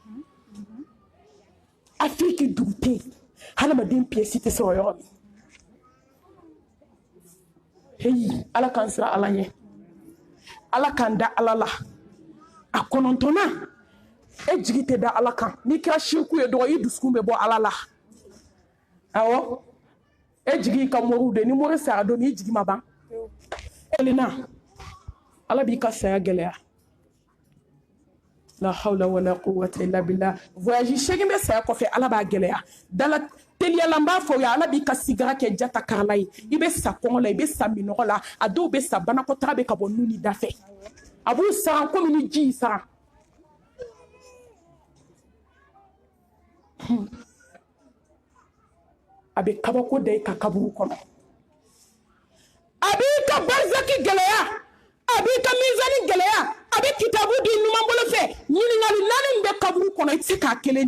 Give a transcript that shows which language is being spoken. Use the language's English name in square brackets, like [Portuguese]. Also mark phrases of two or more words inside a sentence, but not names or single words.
[Bambara] Afiriki dugu tɛ yen hadamaden pièce tɛ sɔrɔ yɔrɔ min heyi Ala k'an siran Ala ɲɛ Ala k'an da Ala la a kɔnɔntɔnna e jigi tɛ da Ala kan n'i kɛra shirku ye dɔrɔn i dusukun bɛ bɔ Ala la awɔ e jigi ka moriw de ni mori sara don n'i jigi ma ban elina Ala b'i ka saya gɛlɛya [Arabic] لا حول ولا قوة إلا بالله [Bambara] voyage segin bɛ saya kɔfɛ Ala b'a gɛlɛya dala teliyala n b'a fɔ ya Ala b'i ka sigara kɛ jata karala ye i bɛ sa kɔngɔ la i bɛ sa minɔgɔ la a dɔw bɛ sa banakɔtaga bɛ ka bɔ nu ni da fɛ a b'u saran komi ni ji y'i saran a bɛ kabako da i ka kaburu kɔnɔ a b'i ka barzaki gɛlɛya a b'i ka mizani gɛlɛya a bɛ kitabu di ɲuman bolo fɛ ɲininkali 4 min bɛ kaburu kɔnɔ i tɛ se k'a kelen